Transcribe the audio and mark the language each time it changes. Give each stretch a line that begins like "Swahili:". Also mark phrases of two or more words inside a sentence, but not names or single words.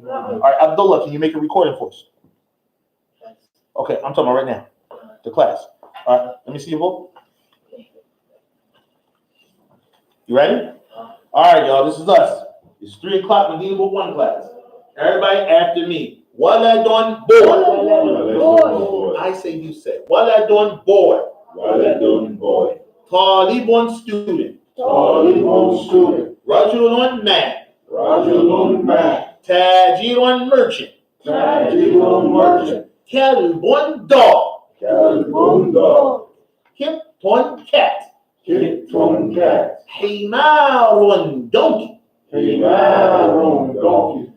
English: All right, Abdullah, can you make a recording for us? Okay, I'm talking about right now. The class. All right, let me see your vote. You ready? All right, y'all, this is us. It's 3 o'clock, Medina Book 1 class. Everybody after me. Waladon boy. I say you say. Waladon boy. Waladun boy. Talibon student. Talibon student. Rajulun man. Rajulun man. Tajirun merchant. Tajirun merchant. Kelbon dog. Kalbun dog. Kipton cat. Kitton cat. Himarun donkey. Himarun donkey.